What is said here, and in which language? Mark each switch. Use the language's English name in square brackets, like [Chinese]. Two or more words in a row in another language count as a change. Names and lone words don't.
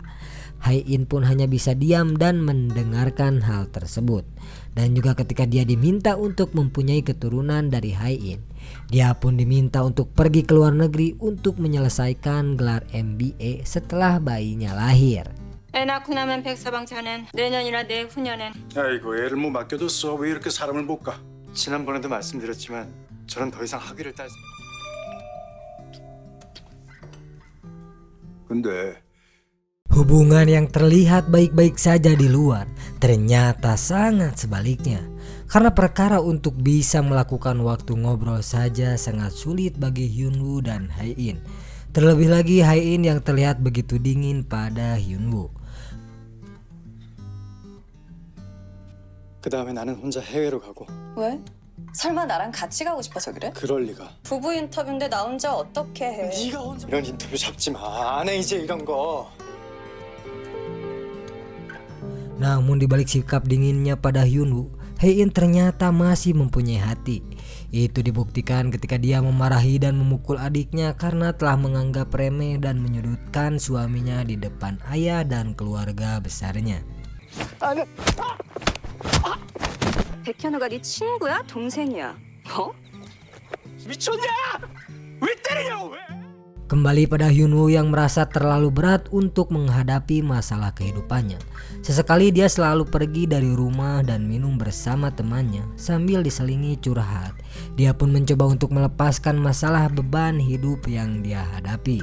[Indonesian] Hai-in pun hanya bisa diam dan mendengarkan hal tersebut. Dan juga ketika dia diminta untuk mempunyai keturunan dari Hai-in, dia pun diminta untuk pergi ke luar negeri untuk menyelesaikan gelar MBA setelah bayinya lahir. [Korean] 애 낳고 나면 백서방자는 내년이나 내후년엔 아이고 애를 뭐 맡겨뒀어. 왜 이렇게 사람을 못 가? 지난번에도 말씀드렸지만 저는 더 이상 학위를 딸 근데 [Indonesian] Hubungan yang terlihat baik-baik saja di luar ternyata sangat sebaliknya. Karena perkara untuk bisa melakukan waktu ngobrol saja sangat sulit bagi Hyunwoo dan Hai-in. Terlebih lagi Hai-in yang terlihat begitu dingin pada Hyunwoo. [Korean] 그 다음에 나는 혼자 해외로 가고. 왜? 설마 나랑 같이 가고 싶어서 그래? 그럴 리가. 부부 인터뷰인데 나 혼자 어떻게 해? 네가 혼자 이런 인터뷰 잡지 마. 안 해 이제 이런 거. [Indonesian] Namun dibalik sikap dinginnya pada Hyunwoo, Hai-in ternyata masih mempunyai hati. Itu dibuktikan ketika dia memarahi dan memukul adiknya karena telah menganggap remeh dan menyudutkan suaminya di depan ayah dan keluarga besarnya. [Korean] 백현우가 네 친구야? 동생이야? 어? 미쳤냐? 왜 때리냐고 왜? [Indonesian] Kembali pada Hyunwoo yang merasa terlalu berat untuk menghadapi masalah kehidupannya. Sesekali dia selalu pergi dari rumah dan minum bersama temannya sambil diselingi curhat. Dia pun mencoba untuk melepaskan masalah beban hidup yang dia hadapi.